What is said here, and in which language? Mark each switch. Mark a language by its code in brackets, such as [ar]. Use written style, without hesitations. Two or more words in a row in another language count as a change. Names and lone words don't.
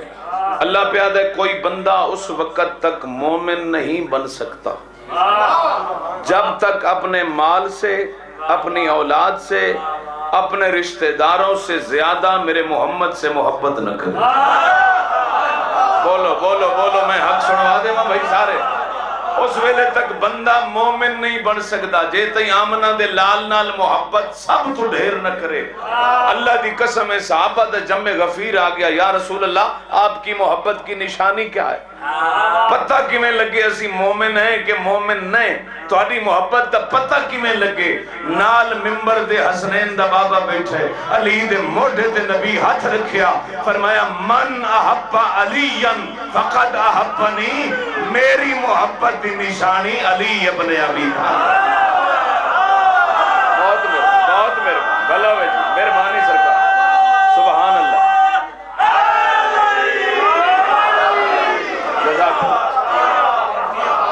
[ur] اللہ پیادہ ہے کوئی بندہ اس وقت تک مومن نہیں بن سکتا جب تک اپنے مال سے، اپنی اولاد سے، اپنے رشتہ داروں سے زیادہ میرے محمد سے محبت نہ کرے. [pa] بولو بولو بولو، میں حق سنوا دے بھائی سارے. اس ویلے تک بندہ مومن نہیں بن سکتا جے تئی آمنہ دے لال نال محبت سب تو ڈھیر نہ کرے. اللہ دی قسم ہے صحابہ دا جمع غفیر آ گیا، [ar] یا رسول اللہ [ur] آپ کی محبت کی نشانی کیا ہے؟ [pa] پتہ کیویں لگے اسی مومن ہیں کہ مومن نہیں؟ تہاڈی محبت دا پتہ کیویں لگے؟ نال ممبر دے حسنین دا بابا بیٹھے، علی دے موڈے تے نبی ہاتھ رکھیا، فرمایا [ar] من احب علی فقد احبنی، [pa] میری محبت دی نشانی علی ابن ابی طالب. بہت مہربانی، بھلا ہوئے جی، مہربانی سرکار، سبحان اللہ. [ar] جزاک اللہ.